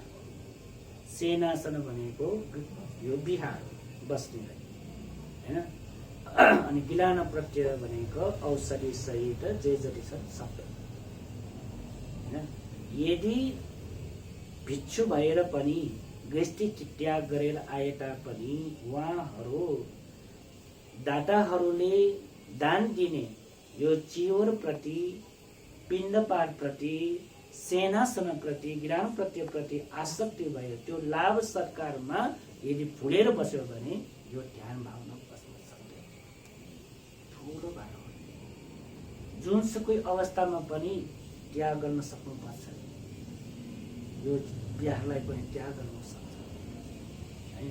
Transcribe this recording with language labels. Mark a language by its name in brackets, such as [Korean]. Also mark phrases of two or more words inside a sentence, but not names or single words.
[Nepali] सेनासन भनेको यो विहार, बस्नेलाई हैन, अनि गिलान प्रत्यय भनेको औषधि सहित जे जति छ शब्द हैन। यदि भिक्षु भएर पनि गृहस्थी त्याग गरेर आए तापनि उहाँहरू दाताहरूले दान दिने यो चिवर प्रति, पिण्डपात प्रति, सेनासन प्रति, गिलान प्रत्यय प्रति आसक्ति भयो, त्यो लाभ सत्कारमा यदि भुलेर बस्यो भने यो ध्यान भावना बस्न सक्दैन। ठुलो बाटो हो। जुनसुकै अवस्थामा पनि त्याग गर्न सक्नुपर्छ। यो बिहारलाई पनि त्याग गर्न सक्छ है।